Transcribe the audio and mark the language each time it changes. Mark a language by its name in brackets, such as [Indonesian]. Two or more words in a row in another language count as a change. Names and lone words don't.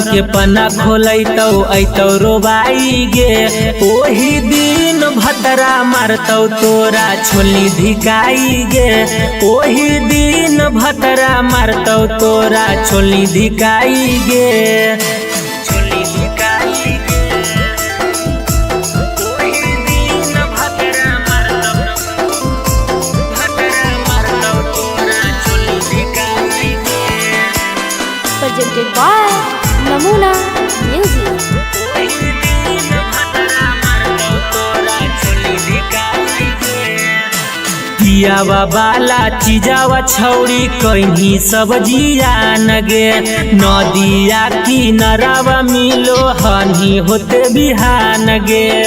[Magahi] के पन्ना खोलैतौ ऐतौ रोबाई गे ओही दिन भतरा मारतौ तोरा छोली धिकाई गे ओही दिन भतरा मारतौ तोरा छोली धिकाई गे छोली धिकाई गे ओही दिन भतरा मारतौ तोरा छोली धिकाई गे [English] presented by Namuna Music. [Magahi] पियावा बाला चीजावा छौड़ी कहीं सब्जिया नगे नदिया किनारावा मिलो हनी होते बिहान गे